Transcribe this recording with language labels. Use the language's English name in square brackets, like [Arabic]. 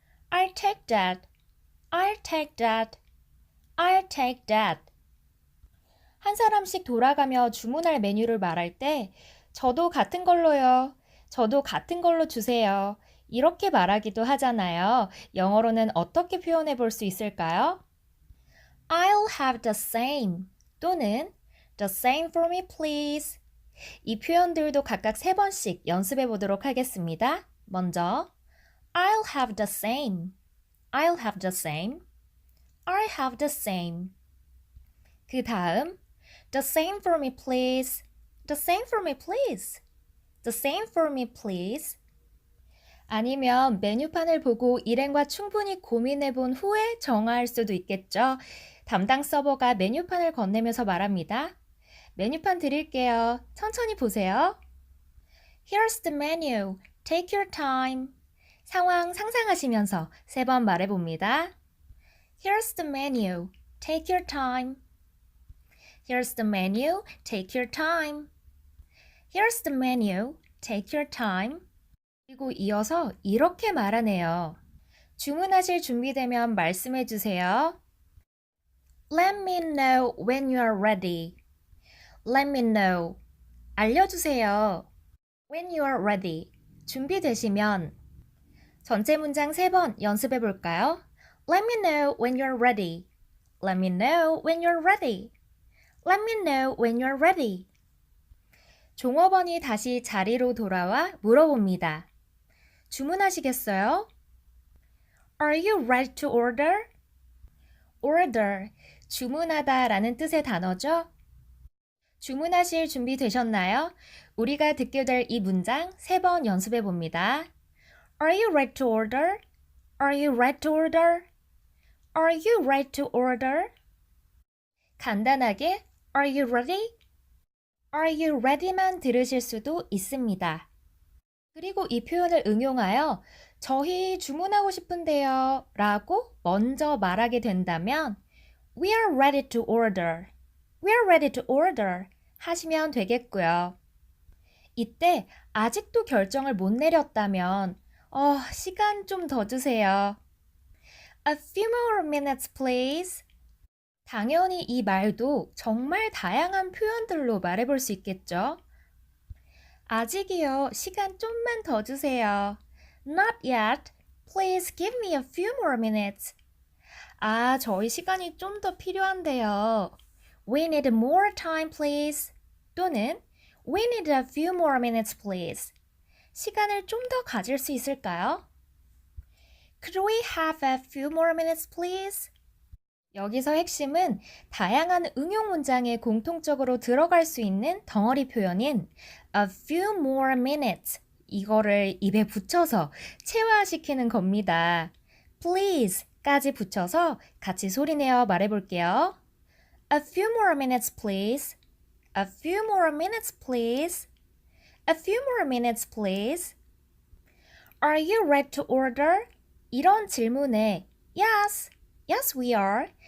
[English] I'll take that. I'll take that. I'll take that. [Korean] 한 사람씩 돌아가며 주문할 메뉴를 말할 때 저도 같은 걸로요. 저도 같은 걸로 주세요. 이렇게 말하기도 하잖아요. 영어로는 어떻게 표현해 볼 수 있을까요? [English] I'll have the same 또는 the same for me please. [Korean] 이 표현들도 각각 3번씩 연습해 보도록 하겠습니다. [English] 먼저 I'll have the same. I'll have the same. I'll have the same. 그 다음 The same for me please. The same for me please. The same for me please. [Korean] 아니면 메뉴판을 보고 일행과 충분히 고민해 본 후에 정할 수도 있겠죠. 담당 서버가 메뉴판을 건네면서 말합니다. 메뉴판 드릴게요. 천천히 보세요. [English] Here's the menu. Take your time. [Korean] 상황 상상하시면서 3번 말해봅니다. [English] Here's the menu. Take your time. Here's the menu. Take your time. Here's the menu. Take your time. [Korean] 그리고 이어서 이렇게 말하네요. 주문하실 준비되면 말씀해 주세요. [English] Let me know when you are ready. Let me know. [Korean] 알려주세요. [English] When you are ready. [Korean] 준비되시면. 전체 문장 3번 연습해 볼까요? [English] Let me know when you're ready. Let me know when you're ready. Let me know when you're ready. [Korean] 종업원이 다시 자리로 돌아와 물어봅니다. 주문하시겠어요? [English] Are you ready to order? [Korean] Order, 주문하다 라는 뜻의 단어죠. 주문하실 준비 되셨나요? 우리가 듣게 될 이 문장 3번 연습해 봅니다. [English] Are you ready to order? Are you ready to order? Are you ready to order? 간단하게 Are you ready? [Korean] Are you ready만 들으실 수도 있습니다. 그리고 이 표현을 응용하여 저희 주문하고 싶은데요 라고 먼저 말하게 된다면 [English] We are ready to order. We are ready to order [Korean] 하시면 되겠고요. 이때 아직도 결정을 못 내렸다면 시간 좀 더 주세요. [English] A few more minutes please. [Korean] 당연히 이 말도 정말 다양한 표현들로 말해볼 수 있겠죠. 아직이요. 시간 좀만 더 주세요. [English] Not yet. Please give me a few more minutes. [Korean] 저희 시간이 좀 더 필요한데요. [English] We need more time, please. 또는 We need a few more minutes, please. [Korean] 시간을 좀 더 가질 수 있을까요? [English] Could we have a few more minutes, please? [Korean] 여기서 핵심은 다양한 응용 문장에 공통적으로 들어갈 수 있는 덩어리 표현인 a few more minutes 이거를 입에 붙여서 체화시키는 겁니다. please까지 붙여서 같이 소리내어 말해볼게요. [English] A few more minutes, please. A few more minutes, please. A few more minutes, please. Are you ready to order? [Korean] 이런 질문에 [English] Yes, yes we are.